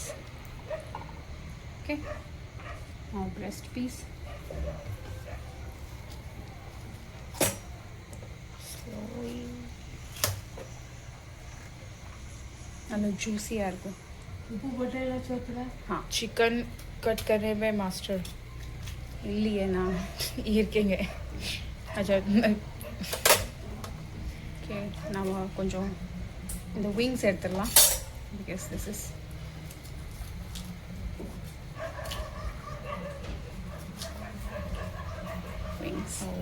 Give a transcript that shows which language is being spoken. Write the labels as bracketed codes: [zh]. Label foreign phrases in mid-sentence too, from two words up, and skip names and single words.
[en] okay, breast piece. [ta] நல்லா ஜூஸியாக இருக்கும். உப்பு போட்டேல சோத்துல. [hi] हाँ, [en] chicken cut [hi] करने में मास्टर [ta] இல்லையே நான் இருக்கீங்க. [hi] अच्छा. [ta] ஓகே, நம்ம கொஞ்சம் இந்த விங்ஸ் எடுத்துடலாம். [en] because this is wings.